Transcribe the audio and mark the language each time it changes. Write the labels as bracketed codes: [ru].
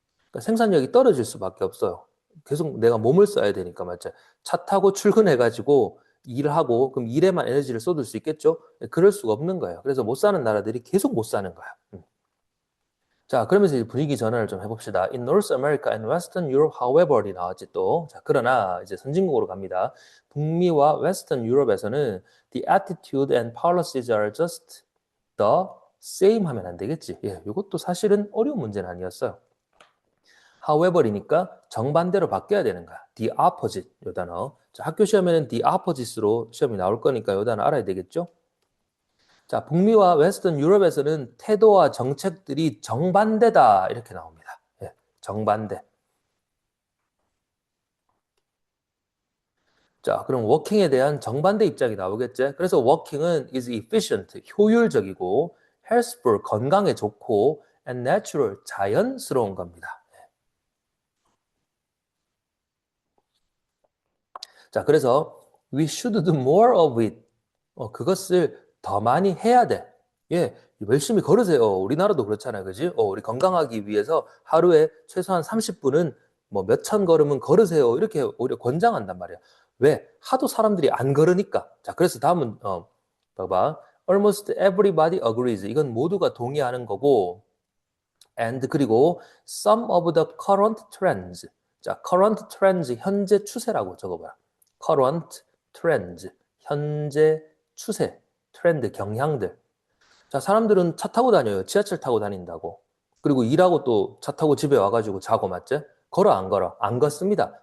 [ko] 그러니까 생산력이 떨어질 수밖에 없어요. 계속 내가 몸을 써야 되니까 맞죠? 차 타고 출근해가지고 일을 하고 그럼 일에만 에너지를 쏟을 수 있겠죠? 그럴 수가 없는 거예요. 그래서 못 사는 나라들이 계속 못 사는 거야. 자, 그러면서 이제 분위기 전환을 좀 해봅시다. [en] In North America and Western Europe, however이 [ko] 나왔지 또. 자, 그러나 이제 선진국으로 갑니다. 북미와 웨스턴 유럽에서는 [en] the attitude and policies are just the same [ko] 하면 안 되겠지. 예, 이것도 사실은 어려운 문제는 아니었어요. however이니까 정반대로 바뀌어야 되는 거야. the opposite 요 단어. 자, 학교 시험에는 the opposite로 시험이 나올 거니까 요 단어 알아야 되겠죠? 자, 북미와 웨스턴 유럽에서는 태도와 정책들이 정반대다 이렇게 나옵니다. 예, 정반대. 자, 그럼 워킹에 대한 정반대 입장이 나오겠지? 그래서 워킹은 is efficient, 효율적이고 healthful, 건강에 좋고 and natural, 자연스러운 겁니다. [en] 자, 그래서 we should do more of it. [ko] 그것을 더 많이 해야 돼. 예, 열심히 걸으세요. 우리나라도 그렇잖아요. 그지? 우리 건강하기 위해서 하루에 최소한 30분은 뭐 몇천 걸음은 걸으세요. 이렇게 오히려 권장한단 말이야. 왜? 하도 사람들이 안 걸으니까. 자, 그래서 다음은, 봐봐. [en] Almost everybody agrees. [ko] 이건 모두가 동의하는 거고, [en] and [ko] 그리고 [en] some of the current trends. [ko] 자, current trends, 현재 추세라고 적어봐요. current trends, 현재 추세, 트렌드, 경향들. 자, 사람들은 차 타고 다녀요. 지하철 타고 다닌다고. 그리고 일하고 또 차 타고 집에 와가지고 자고 맞죠? 걸어, 안 걸어? 안 걷습니다.